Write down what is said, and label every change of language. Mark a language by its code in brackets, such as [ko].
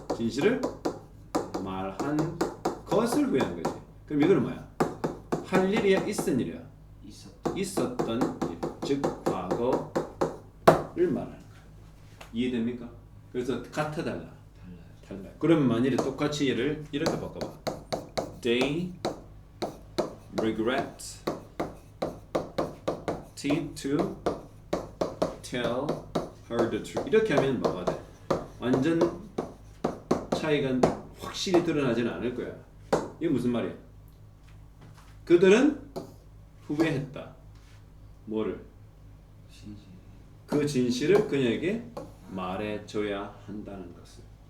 [ko] 진실을 말한 것을 후회한 거지. 그럼 이거는 뭐야? 할 일이야, 있은 일이야. 있었던 일, 즉 과거를 말하는 거야. 이해됩니까? 그래서 같아 달라. 달라요. 그러면 만일에 똑같이 얘를 이렇게 바꿔봐. [en] They regret to tell her the truth. [ko] 이렇게 하면 뭐가 돼? 완전 차이가 확실히 드러나지는 않을 거야. 이게 무슨 말이야? 그들은 후회했다. 뭐를? 그 진실을 그녀에게 말해줘야 한다는 것을.